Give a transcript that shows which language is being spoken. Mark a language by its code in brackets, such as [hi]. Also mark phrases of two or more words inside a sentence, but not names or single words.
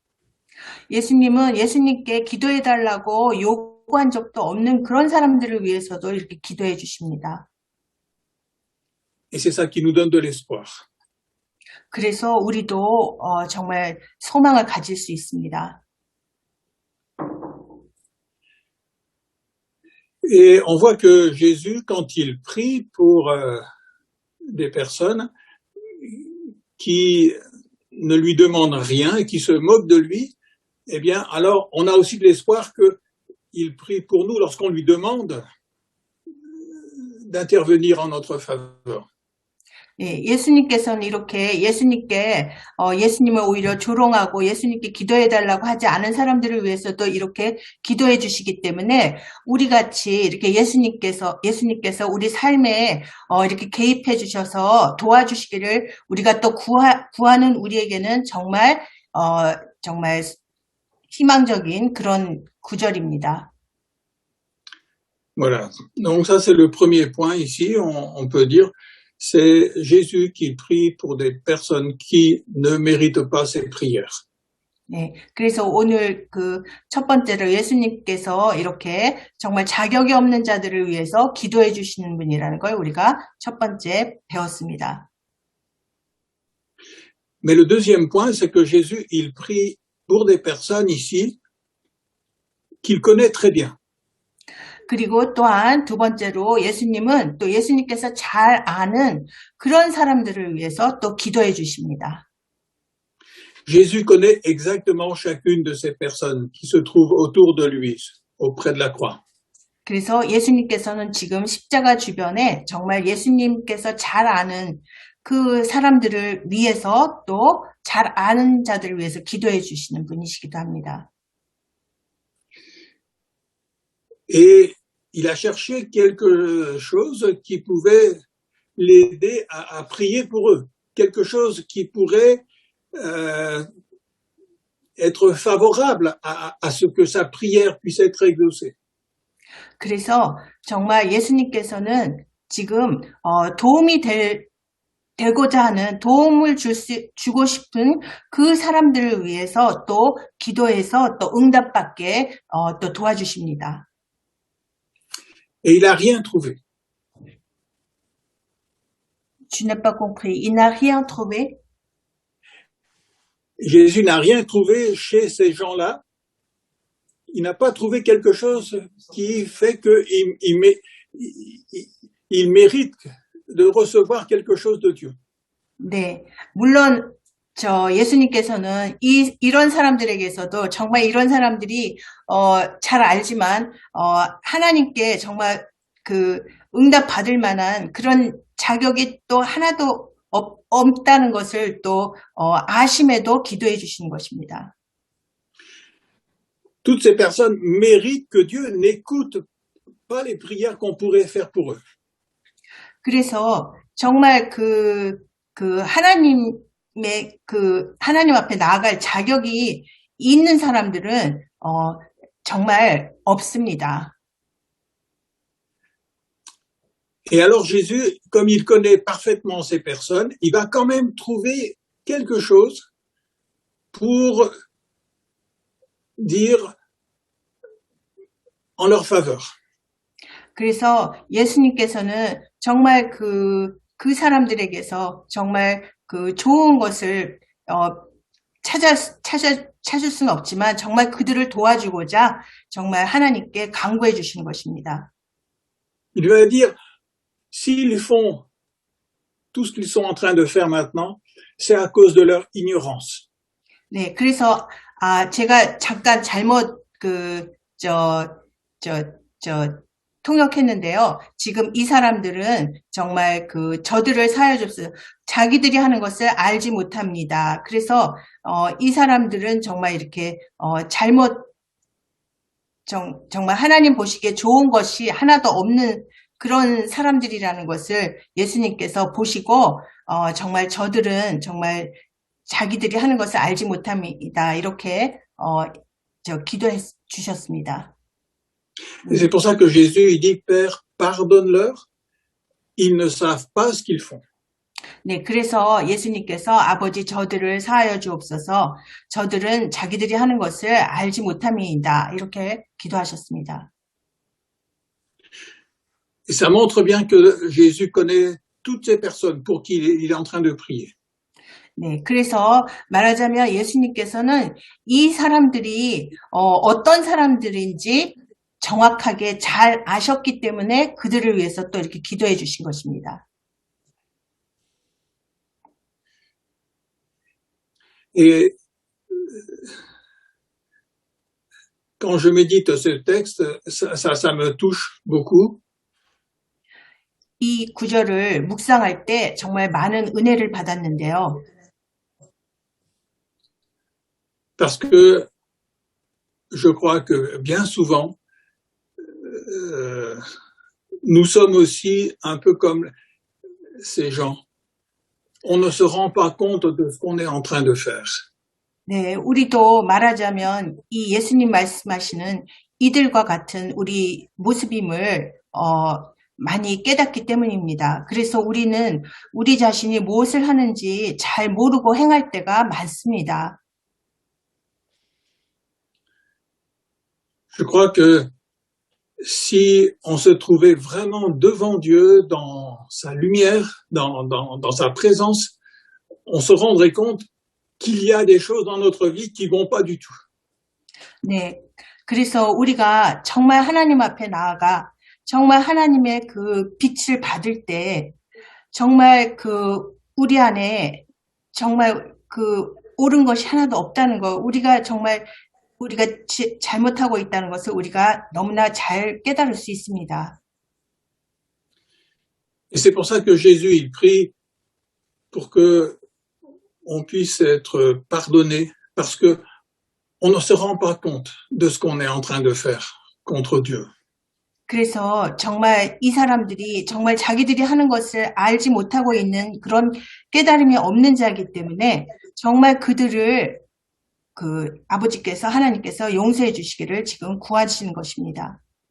[ko] 예수님은 예수님께 기도해 달라고 요구한 적도 없는 그런 사람들을 위해서도 이렇게 기도해 주십니다. [fr] Et c'est ça qui nous donne de l'espoir. [ko] 그래서 우리도 정말 소망을 가질 수 있습니다. [fr] Et on voit que Jésus, quand il prie pour des personnes qui ne lui demandent rien et qui se moquent de lui, eh bien, alors on a aussi de l'espoir qu'il prie pour nous lorsqu'on lui demande d'intervenir en notre faveur. [ko] 예, 예수님께서는 이렇게 예수님을 오히려 조롱하고 예수님께 기도해달라고 하지 않은 사람들을 위해서도 이렇게 기도해 주시기 때문에 우리 같이 이렇게 예수님께서 우리 삶에 이렇게 개입해 주셔서 도와주시기를 우리가 또 구하는 우리에게는 정말 희망적인 그런 구절입니다. [fr] Voilà. Donc ça, c'est le premier point ici. On peut dire, c'est Jésus qui prie pour des personnes qui ne méritent pas ses prières. [ko] 네, 그래서 오늘 그 첫 번째로 예수님께서 이렇게 정말 자격이 없는 자들을 위해서 기도해 주시는 분이라는 걸 우리가 첫 번째 배웠습니다. [fr] Mais le deuxième point, c'est que Jésus, il prie pour des personnes ici qu'il connaît très bien. [ko] 그리고 또한 두 번째로 예수님은 또 예수님께서 잘 아는 그런 사람들을 위해서 또 기도해 주십니다. [fr] Jésus connaît exactement chacune de ces personnes qui se trouvent autour de lui, auprès de la croix. [ko] 그래서 예수님께서는 지금 십자가 주변에 정말 예수님께서 잘 아는 그 사람들을 위해서 또 잘 아는 자들을 위해서 기도해 주시는 분이시기도 합니다. [fr] Et il a cherché quelque chose qui pouvait l'aider à prier pour eux, quelque chose qui pourrait être favorable à ce que sa prière puisse être exaucée. [ko] 그래서 정말 예수님께서는 지금 도움이 되고자 하는 도움을 주고 싶은 그 사람들을 위해서 또 기도해서 또 응답받게 또 도와주십니다. [fr] Et il n'a rien trouvé. Je n'ai pas compris. Il n'a rien trouvé. Jésus n'a rien trouvé chez ces gens-là. Il n'a pas trouvé quelque chose qui fait qu'il mérite de recevoir quelque chose de Dieu. [ko] 네, 물론 예수님께서는 이런 사람들에게서도 정말 이런 사람들이 잘 알지만 하나님께 정말 그 응답 받을 만한 그런 자격이 또 하나도 없다는 것을 또 아심에도 기도해 주시는 것입니다. [fr] Toutes ces personnes méritent que Dieu n'écoute pas les prières qu'on pourrait faire pour eux. [ko] 그래서 정말 하나님 앞에 나아갈 자격이 있는 사람들은 정말 없습니다. [fr] Et alors Jésus, comme il connaît parfaitement ces personnes, il va quand même trouver quelque chose pour dire en leur faveur. [ko] 그래서 예수님께서는 정말 그 사람들에게서 정말 그 좋은 것을 찾을 수는 없지만 정말 그들을 도와주고자 정말 하나님께 간구해 주시는 것입니다. [fr] Il va dire, s'ils font tout ce qu'ils sont en train de faire maintenant, c'est à cause de leur ignorance. [ko] 네, 그래서 제가 잠깐 잘못 통역했는데요. 지금 이 사람들은 정말 저들을 사하여 줬어요. 자기들이 하는 것을 알지 못합니다. 그래서 이 사람들은 정말 이렇게 정말 하나님 보시기에 좋은 것이 하나도 없는 그런 사람들이라는 것을 예수님께서 보시고 정말 저들은 정말 자기들이 하는 것을 알지 못합니다. 이렇게 기도해 주셨습니다. [fr] Et c'est pour ça que Jésus il dit, Père, pardonne-leur, ils ne savent pas ce qu'ils font. [ko] 네, 그래서 예수님께서 아버지 저들을 사하여 주옵소서, 저들은 자기들이 하는 것을 알지 못함이다. 이렇게 기도하셨습니다. [fr] Et ça montre bien que Jésus connaît toutes ces personnes pour qui il est en train de prier. [ko] 네, 그래서 말하자면 예수님께서는 이 사람들이 어떤 사람들인지 정확하게 잘 아셨기 때문에 그들을 위해서 또 이렇게 기도해 주신 것입니다. [fr] Et quand je médite ce texte, ça me touche beaucoup. [ko] 이 구절을 묵상할 때 정말 많은 은혜를 받았는데요. [fr] Parce que je crois que bien souvent, nous sommes aussi un peu comme ces gens. On ne se rend pas compte de ce qu'on est en train de faire. [ko] 네, 우리도 말하자면 이 예수님 말씀하시는 이들과 같은 우리 모습임을 많이 깨닫기 때문입니다. 그래서 우리는 우리 자신이 무엇을 하는지 잘 모르고 행할 때가 많습니다. [fr] Je crois que si on se trouvait vraiment devant Dieu, dans sa lumière, dans sa présence, on se rendrait compte qu'il y a des choses dans notre vie qui vont pas du tout. [ko] 네. 그래서 우리가 정말 하나님 앞에 나아가 정말 하나님의 그 빛을 받을 때 정말 우리 안에 정말 옳은 것이 하나도 없다는 거, 우리가 잘못하고 있다는 것을 우리가 너무나 잘 깨달을 수 있습니다. [fr] Et c'est pour ça que Jésus, il prie pour que on puisse être pardonné, parce que on ne se rend pas compte de ce qu'on est en train de faire contre Dieu. [ko] 그래서 정말 이 사람들이 정말 자기들이 하는 것을 알지 못하고 있는 그런 깨달음이 없는 자이기 때문에 정말 그들을 아버지께서 하나님께서 용서해 주시기를 지금 구하시는 것입니다.